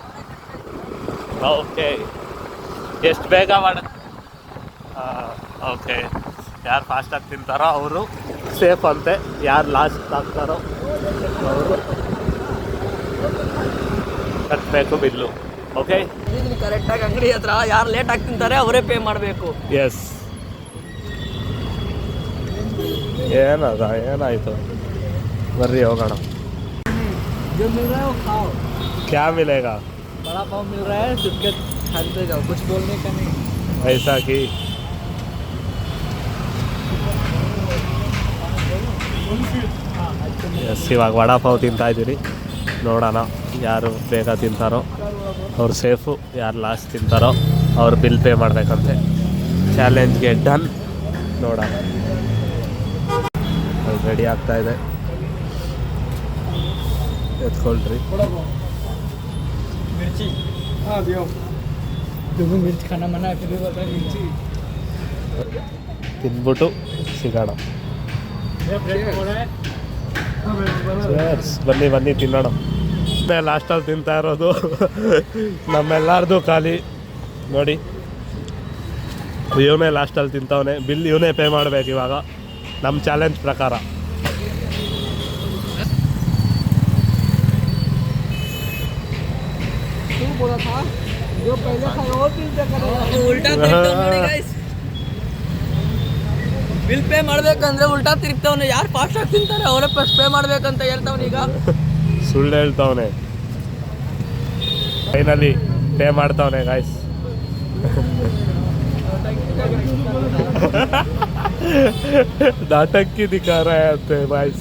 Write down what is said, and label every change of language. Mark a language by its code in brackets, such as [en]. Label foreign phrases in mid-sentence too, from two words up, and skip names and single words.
[kn] ಓಕೆ, ಎಷ್ಟು ಬೇಗ ಓಕೆ, ಯಾರು ಫಾಸ್ಟಾಗಿ ತಿಂತಾರೋ ಅವರು ಸೇಫ್ ಅಂತೆ, ಯಾರು ಲಾಸ್ಟ್ ಆಗ್ತಾರೋ ಅವರು ಕಟ್ಟಬೇಕು ಬಿಲ್ಲು. ಓಕೆ, ಕರೆಕ್ಟಾಗಿ ಅಂಗಡಿ ಹತ್ರ ಯಾರು ಲೇಟಾಗಿ ತಿಂತಾರೆ ಅವರೇ ಪೇ ಮಾಡಬೇಕು. ಎಸ್. ಏನಾಯಿತು ಬರ್ರಿ ಹೋಗೋಣ. [hi] जो मिल रहा है वो खाओ. क्या मिलेगा? बड़ा पाव मिल रहा है, चुपके खाते जाओ, कुछ बोलने का नहीं. ऐसा कि [kn] ಎಸ್, ಇವಾಗ ವಡಾ ಪಾವ್ ತಿಂತಾ ಇದ್ದೀರಿ. ನೋಡೋಣ ಯಾರು ಬೇಗ ತಿಂತಾರೋ ಅವ್ರು ಸೇಫು, ಯಾರು ಲಾಸ್ಟ್ ತಿಂತಾರೋ ಅವ್ರು [en] bill pay [kn] ಮಾಡಬೇಕಂತೆ. ಚಾಲೆಂಜ್ಗೆ ಡನ್. ನೋಡೋಣ, ರೆಡಿ ಆಗ್ತಾ ಇದೆ. ಎತ್ಕೊಳ್ರಿ. [hi] मिर्ची मिर्च खाना मना है, फिर भी बता मिर्ची [kn] ತಿಂದ್ಬಿಟ್ಟು ಸಿಗೋಣ. ಬನ್ನಿ ಬನ್ನಿ ತಿನ್ನೋಣ. ಲಾಸ್ಟಲ್ಲಿ ತಿಂತಾ ಇರೋದು ನಮ್ಮೆಲ್ಲಾರ್ದು ಖಾಲಿ ನೋಡಿ. ಇವನೇ ಲಾಸ್ಟಲ್ಲಿ ತಿಂತವನೆ. ಬಿಲ್ ಇವನೇ ಪೇ ಮಾಡಬೇಕು ಇವಾಗ ನಮ್ಮ ಚಾಲೆಂಜ್ ಪ್ರಕಾರ. [hi] बोला था जो पहले खाया वो उल्टा [kn] ಬಿಲ್ ಪೇ ಮಾಡ್ಬೇಕಂದ್ರೆ ಉಲ್ಟಾ ತಿರುಗ್ತಾವನೆ. ಯಾರು ಫಾಸ್ಟ್ ಆಗಿ ತಿಂತಾರೆ ಅವರೇ [en] first pay [kn] ಮಾಡ್ಬೇಕಂತ ಹೇಳ್ತಾವನೆ. ಈಗ ಸುಳ್ಳು ಹೇಳ್ತಾವನೆ. [en] finally pay [kn] ಮಾಡ್ತಾವನೆ ಗಾಯ್ಸ್. ನಾಟಕಿ ದಿಕ್ಕಾರ ಅಂತೆ ಗಾಯ್ಸ್.